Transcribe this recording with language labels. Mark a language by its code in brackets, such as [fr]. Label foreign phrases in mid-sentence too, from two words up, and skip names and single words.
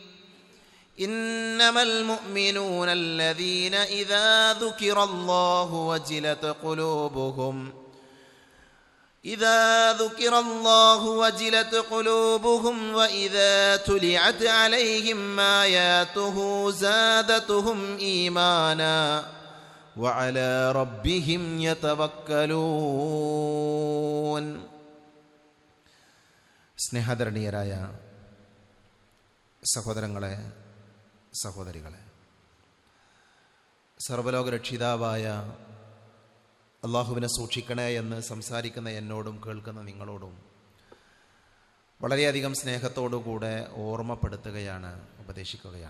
[ar] إنما المؤمنون الذين إذا ذكر الله وجلت قلوبهم وإذا تليت عليهم آياته زادتهم إيمانا وعلى ربهم يتوكلون. [ml] സ്നേഹധരണീയരായ സഹോദരങ്ങളെ, സഹോദരികളെ, സർവ്വലോക രക്ഷിതാവായ അള്ളാഹുവിനെ സൂക്ഷിക്കണേ എന്ന് സംസാരിക്കുന്ന എന്നോടും കേൾക്കുന്ന നിങ്ങളോടും വളരെയധികം സ്നേഹത്തോടുകൂടെ ഓർമ്മപ്പെടുത്തുകയാണ്, ഉപദേശിക്കുകയാണ്.